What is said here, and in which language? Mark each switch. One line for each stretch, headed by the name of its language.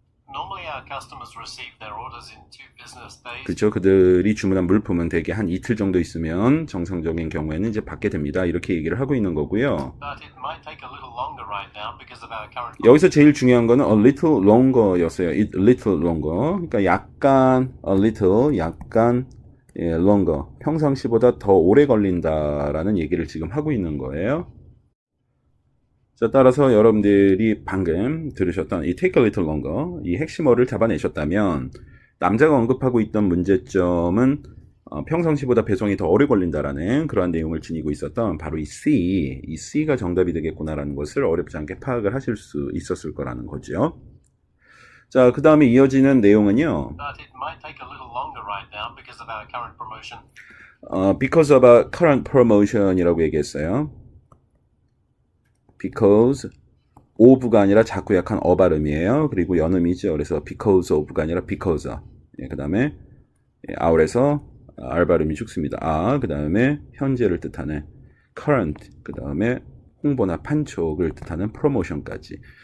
English: Normally our customers receive their orders in 2 business days.
Korean: 그렇죠. 그들이 주문한 물품은 대개 한 이틀 정도 있으면 정상적인 경우에는 이제 받게 됩니다. 이렇게 얘기를 하고 있는 거고요.
English: But it might take a little longer right now because of our current
Korean: 여기서 제일 중요한 거는 a little longer 였어요. a little longer. 그러니까 약간 a little, 약간 longer. 평상시보다 더 오래 걸린다라는 얘기를 지금 하고 있는 거예요. 자, 따라서 여러분들이 방금 들으셨던 이 take a little longer, 이 핵심어를 잡아내셨다면 남자가 언급하고 있던 문제점은 평상시보다 배송이 더 오래 걸린다라는 그러한 내용을 지니고 있었던 바로 이 C가 정답이 되겠구나라는 것을 어렵지 않게 파악을 하실 수 있었을 거라는 거죠. 자, 그 다음에 이어지는 내용은요.
English: But it might take a little longer right now because of our current promotion. Because of a current promotion이라고 얘기했어요.
Korean: Because of가 아니라 자꾸 약한 어 발음이에요. 그리고 연음이죠. 그래서 because of가 아니라 because. 그 다음에 out에서 R 발음이 죽습니다. 그 다음에 현재를 뜻하는 current, 그 다음에 홍보나 판촉을 뜻하는 promotion까지.